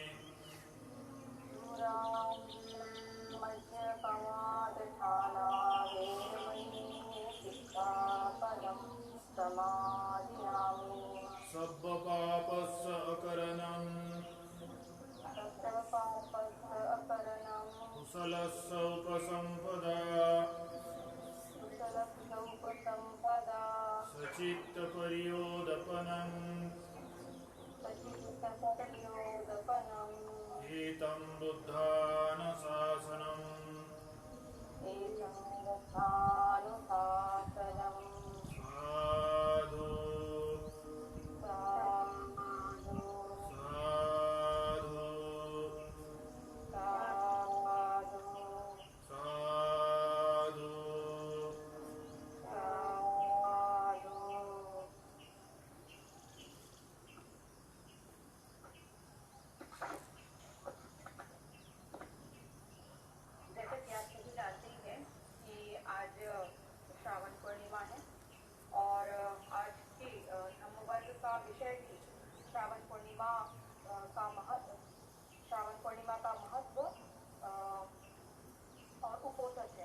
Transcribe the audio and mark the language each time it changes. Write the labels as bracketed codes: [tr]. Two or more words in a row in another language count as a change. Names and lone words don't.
[pi] मध्यपमादठाना वेरमणि सिक्खापदं समादयामि सब्बपापस्य अकरणं सर्वपापस्य अपरणं कुशलस्य उपसम्पदा कुशलस्य उपसम्पदा सचित्तपर्योदपनं सचित्तपर्योदपनम् एतं बुद्धानुशासनम् एतं बुद्धानुशासनम् साधु साधु साधु साधु साधु [hi] साधु जैसे कि आप सभी जानते ही हैं कि आज श्रावण पूर्णिमा है और आज की धम्मवर्ग का विषय भी श्रावण पूर्णिमा का महत्व और उपोषण है।